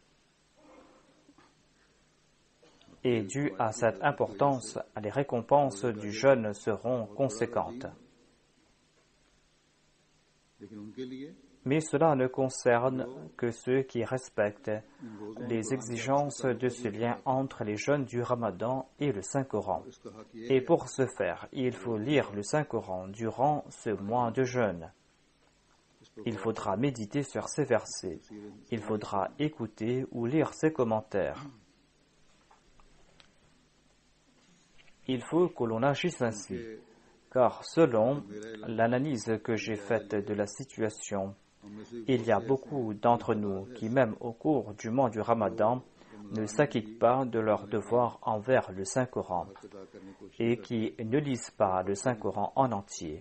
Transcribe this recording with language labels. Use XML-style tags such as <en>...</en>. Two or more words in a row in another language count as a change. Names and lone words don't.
<fr>Et dû à cette importance, les récompenses du jeûne seront conséquentes.</fr> <ur>لیکن ان کے لیے</ur> <fr>Mais cela ne concerne que ceux qui respectent les exigences de ce lien entre les jeûnes du Ramadan et le Saint-Coran.</fr> <ur>اس کا حق یہ</ur> <fr>Et pour ce faire, il faut lire le Saint-Coran durant ce mois de jeûne. Il faudra méditer sur ces versets. Il faudra écouter ou lire ses commentaires. Il faut que l'on agisse ainsi, car selon l'analyse que j'ai faite de la situation, il y a beaucoup d'entre nous qui, même au cours du mois du Ramadan, ne s'acquittent pas de leur devoir envers le Saint-Coran et qui ne lisent pas le Saint-Coran en entier.</fr>